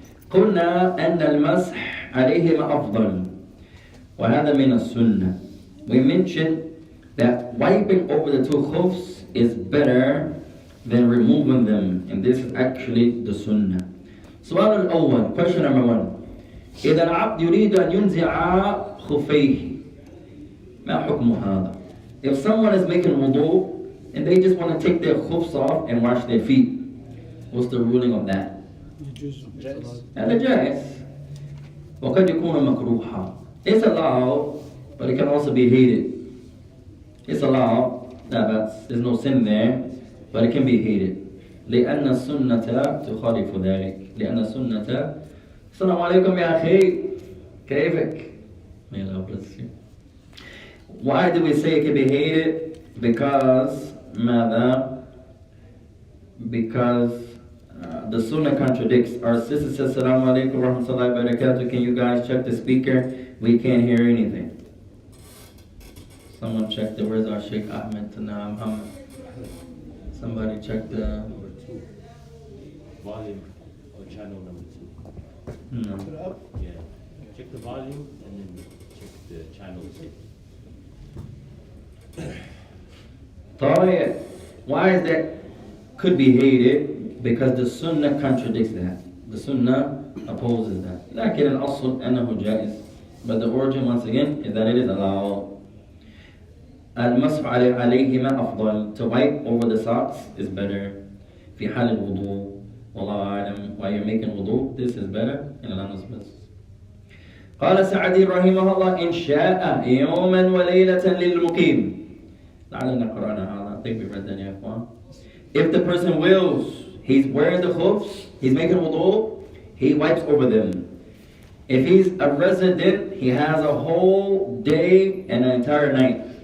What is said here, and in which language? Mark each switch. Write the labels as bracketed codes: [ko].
[ar] قلنا أن المسح عليهما أفضل وهذا من السنة. [en] We mentioned that wiping over the two khufs is better than removing them, and this is actually the sunnah. [ar] سؤال الأول, [en] question number 1. [ar] إذا العبد يريد أن ينزع خفيه ما حكم هذا? [en] If someone is making wudu and they just want to take their khufs off and wash their feet, what's the ruling of that? [ar] يجوز هذا جائز وقد يكون مكروها. [en] It's allowed, but it can also be hated. It's allowed, there's no sin there, but it can be hated. [ar] لأن السنة تخالف ذلك. لأن السنة السلام عليكم يا أخي كيفك؟ [en] May Allah bless you. Why do we say it can be hated? Because ماذا? Because the sunnah contradicts. Our sister says, Assalamu alaikum wa rahmatullahi wa barakatuh. Can you guys check the speaker? We can't hear anything. Someone check the, where's our Sheikh Ahmed Tana Muhammad? Somebody check the number 2. Volume or channel number 2. No. Put it up. Yeah. Check the volume and then check the channel 6. طيب. Why is that? Could be hated because the sunnah contradicts that. The sunnah opposes that. [ar] لكن الأصل أنه جائز. [en] But the origin once again is that it is allowed. [ar] المسح عليهما أفضل. [en] To wipe over the socks is better. [ar] في حال الوضوء. والله أعلم. [en] While you're making wudu, this is better. And Allah knows best. [ar] قال سعدي رحمه الله إن شاء يوما وليلة للمقيم. لعلنا قرأنا هذا. [en] I think we read that, ya ikhwan. If the person wills, he's wearing the khufs, he's making wudu, he wipes over them. If he's a resident, he has a whole day and an entire night.